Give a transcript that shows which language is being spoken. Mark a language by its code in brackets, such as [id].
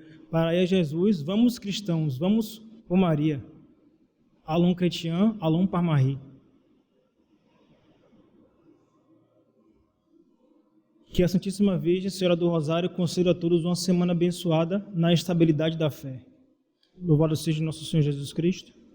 [pt] Para ir a Jesus, vamos cristãos, vamos por Maria. [fr] Allons chrétiens, allons par Marie. [pt] Que a Santíssima Virgem, Senhora do Rosário, conceda a todos uma semana abençoada na estabilidade da fé. Louvado seja nosso Senhor Jesus Cristo.